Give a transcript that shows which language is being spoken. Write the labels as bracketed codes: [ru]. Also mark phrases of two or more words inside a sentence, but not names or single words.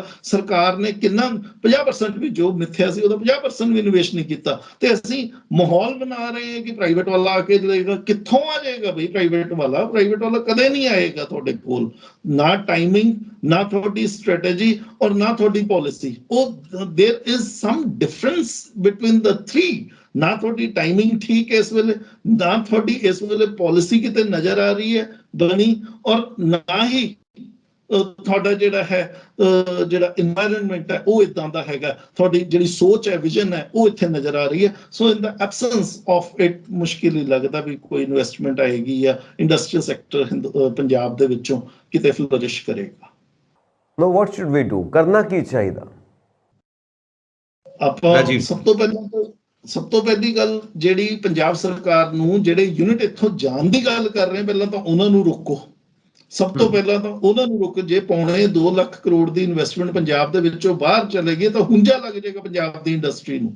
[pa] ਸਰਕਾਰ ਨੇ ਕਿੰਨਾ 50% ਵੀ ਜੋ ਮਿੱਥਿਆ ਸੀ ਉਹਦਾ 50% ਵੀ ਨਿਵੇਸ਼ ਨਹੀਂ ਕੀਤਾ। ਤੇ ਅਸੀਂ ਮਾਹੌਲ ਬਣਾ ਰਹੇ ਹਾਂ ਕਿ ਪ੍ਰਾਈਵੇਟ ਵਾਲਾ ਆ ਕੇ ਲਏਗਾ। ਕਿੱਥੋਂ ਆ ਜਾਏਗਾ ਬਈ ਪ੍ਰਾਈਵੇਟ ਵਾਲਾ ਕਦੇ ਨਹੀਂ ਆਏਗਾ ਤੁਹਾਡੇ ਕੋਲ। ਨਾ ਟਾਈਮਿੰਗ, ਨਾ ਤੁਹਾਡੀ ਸਟ੍ਰੈਟੇਜੀ ਔਰ ਨਾ ਤੁਹਾਡੀ ਪਾਲਿਸੀ। [en] ਉਹ there is some difference between the three. [pa] ਨਾ ਤੁਹਾਡੀ ਟਾਈਮਿੰਗ ਠੀਕ ਹੈ ਇਸ ਵੇਲੇ, ਨਾ ਤੁਹਾਡੀ ਇਸ ਵੇਲੇ ਪਾਲਿਸੀ ਕਿਤੇ ਨਜ਼ਰ ਆ ਰਹੀ ਹੈ ਬਣੀ, ਔਰ ਨਾ ਹੀ ਤੁਹਾਡਾ ਜਿਹੜਾ ਹੈ ਜਿਹੜਾ এনवायरमेंट ਹੈ ਉਹ ਇਦਾਂ ਦਾ ਹੈਗਾ। ਤੁਹਾਡੀ ਜਿਹੜੀ ਸੋਚ ਹੈ, ਵਿਜ਼ਨ ਹੈ, ਉਹ ਇੱਥੇ ਨਜ਼ਰ ਆ ਰਹੀ ਹੈ। [en] so in the absence of it [pa] ਮੁਸ਼ਕਿਲ ਹੀ ਲੱਗਦਾ ਵੀ ਕੋਈ ਇਨਵੈਸਟਮੈਂਟ ਆਏਗੀ ਜਾਂ [en] industrial sector [pa] ਪੰਜਾਬ ਦੇ ਵਿੱਚੋਂ ਕਿਤੇ ਫਲੋਰਿਸ਼ ਕਰੇਗਾ। [en] now what should we do, [pa] ਕਰਨਾ ਕੀ ਚਾਹੀਦਾ? ਆਪਾਂ ਸਭ ਤੋਂ ਪਹਿਲੀ ਗੱਲ ਜਿਹੜੀ ਪੰਜਾਬ ਸਰਕਾਰ ਨੂੰ ਜਿਹੜੇ ਯੂਨਿਟ ਇੱਥੋਂ ਜਾਣ ਦੀ ਗੱਲ ਕਰ ਰਹੇ ਪਹਿਲਾਂ ਤਾਂ ਉਹਨਾਂ ਨੂੰ ਰੋਕੋ। ਸਭ ਤੋਂ ਪਹਿਲਾਂ ਤਾਂ ਉਹਨਾਂ ਨੂੰ ਰੋਕੋ। ਜੇ 2.25 ਲੱਖ ਕਰੋੜ ਦੀ ਇਨਵੈਸਟਮੈਂਟ ਪੰਜਾਬ ਦੇ ਵਿੱਚੋਂ ਬਾਹਰ ਚਲੇਗੀ ਤਾਂ ਹੁੰਜਾ ਲੱਗ ਜਾਏਗਾ ਪੰਜਾਬ ਦੀ ਇੰਡਸਟਰੀ ਨੂੰ।